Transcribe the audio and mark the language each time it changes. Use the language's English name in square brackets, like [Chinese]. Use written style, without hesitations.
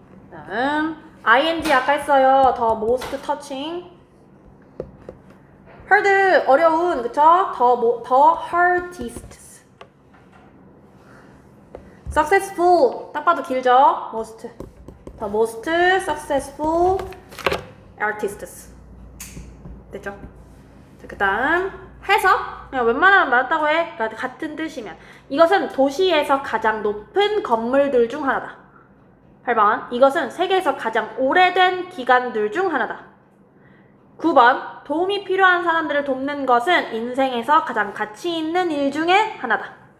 [Korean] 다음 ing 아까 했어요. [English] The most touching. hard [Korean] 어려운, 그쵸? [English] The hardest. [Korean] successful 딱 봐도 길죠? [English] most. The most successful artists. [Korean] 됐죠? 그 다음 해석. 그냥 웬만하면 맞았다고 해. 그러니까 같은 뜻이면. 이것은 도시에서 가장 높은 건물들 중 하나다. 8번. 이것은 세계에서 가장 오래된 기관들 중 하나다. 9번. 도움이 필요한 사람들을 돕는 것은 인생에서 가장 가치 있는 일 중에 하나다.